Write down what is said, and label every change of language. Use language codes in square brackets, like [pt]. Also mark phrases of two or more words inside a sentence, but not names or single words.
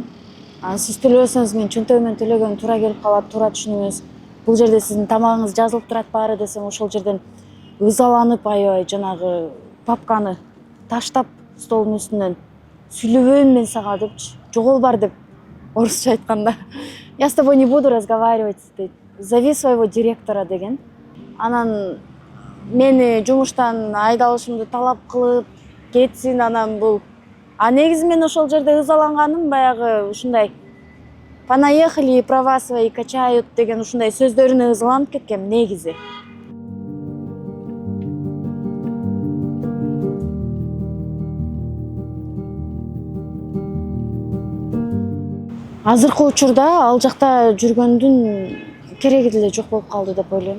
[ky] Сиз төлөбөсөңүз мен чөнтөгү менен төлөгөнүм туура келип калат, туура түшүнүңүз. Бул жерде сиздин тамагыңыз жазылып турат баары десем, ошол жерден ызаланып аябай жанагы папканы таштап столдун үстүнөн сүйлөбөйм мен сага депчи, жогол бар деп орусча айтканда. [ru] Я с тобой не буду разговаривать, дейт. Зови своего директора деген. [ky] Анан мени жумуштан айдалышымды талап кылып кетсин, анан бул. Негизи мен ошол жерде ызаланганым баягы ушундай [ru] понаехали, права свои качают [ky] деген ушундай сөздөрүнө ызаланып кеткем негизи. Азыркы учурда ал жакта жүргөндүн кереги деле жок болуп калды деп ойлойм.